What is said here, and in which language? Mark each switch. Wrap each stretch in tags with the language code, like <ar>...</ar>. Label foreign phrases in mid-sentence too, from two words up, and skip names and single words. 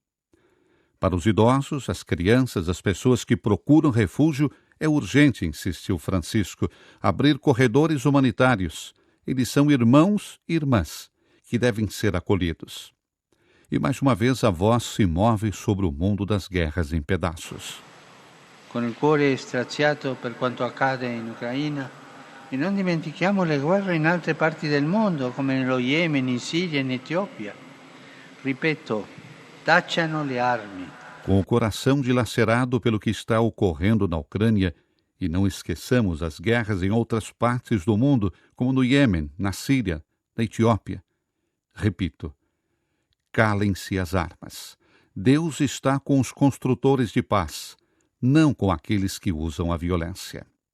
<pt>Para os idosos, as crianças, as pessoas que procuram refúgio, é urgente, insistiu Francisco, abrir corredores humanitários. Eles são irmãos e irmãs que devem ser acolhidos. E mais uma vez a voz se move sobre o mundo das guerras em pedaços.</pt> <it>Con il cuore straziato per quanto accade in Ucraina, e non dimentichiamo le guerre in altre parti del mondo, come nello Yemen, in Siria e in Etiópia. Ripeto, tacciano le armi.</it> <pt>Com o coração dilacerado pelo que está ocorrendo na Ucrânia, e não esqueçamos as guerras em outras partes do mundo, como no Iêmen, na Síria, na Etiópia. Repito, calem-se as armas. Deus está com os construtores de paz, não com aqueles que usam a violência.</pt>